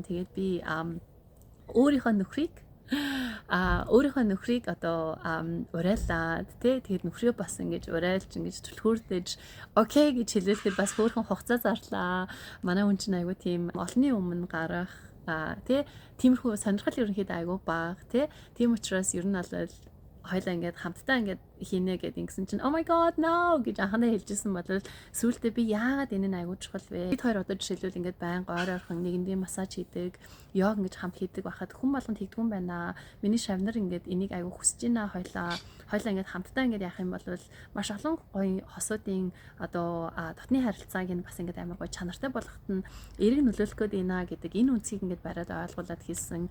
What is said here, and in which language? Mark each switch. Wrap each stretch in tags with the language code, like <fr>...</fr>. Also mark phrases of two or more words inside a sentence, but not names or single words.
<mn>Тэгээд би өөрийнхөө нөхрийг одоо урайлаад тий тэгээд нөхрөө бас ингэж урайлж ингэж түлхүүрдэж окей гэж хэлэхэд бас хөөрхөн хугацаа зарлаа. Манай хүн чинь айгу тийм олонний өмнө гарах тий тиймэрхүү сонирхол ерөнхийдөө айгу бага тий тийм учраас ер нь бол хоёлаа ингээд хамтдаа ингээд хийнэ гэд ингэсэн чинь</mn> <en>oh my god no</en> <mn>гэж анханаа хэлжсэн бол сүүлдээ би яагаад энэ нь аягүй чухал вэ? Бид хоёр одоо жишээлбэл ингээд байнга ойр ойрхон нэгэндээ массаж хийдэг, йог ингэж хамт хийдэг байхад хүн болгонд хийдгүүн байна. Миний шавнар ингээд энийг аягүй хүсэж байна хоёлаа ингээд хамтдаа ингээд яах юм бол маш олон гоё хосуудын одоо дотны харилцааг нь бас ингээд амар гоё чанартай болгоход нь эрг нөлөөлөх гээд байна гэдэг энэ үнцгийг ингээд бариад ойлгуулад хэлсэн.</mn>